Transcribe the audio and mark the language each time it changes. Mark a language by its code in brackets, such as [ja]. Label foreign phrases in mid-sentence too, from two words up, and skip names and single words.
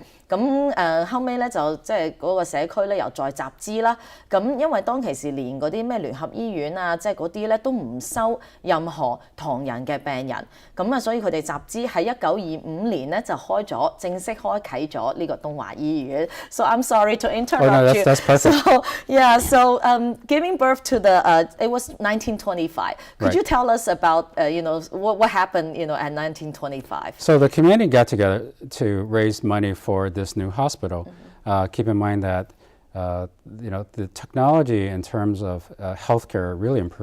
[yue] 咁後尾咧就即係嗰個社區咧又再集資啦。咁因為當其時連嗰啲咩聯合醫院啊，即係嗰啲咧都唔收任何唐人嘅病人。咁所以佢哋集資喺1925年咧就正式開啟咗呢個東華醫院。 [en] So I'm sorry to interrupt you. Oh, no, that's perfect. So yeah, so giving birth to it was 1925. Could you tell us about what happened at 1925? So the community got together to raise money for this new hospital. Keep in mind that the technology in terms of healthcare really improved.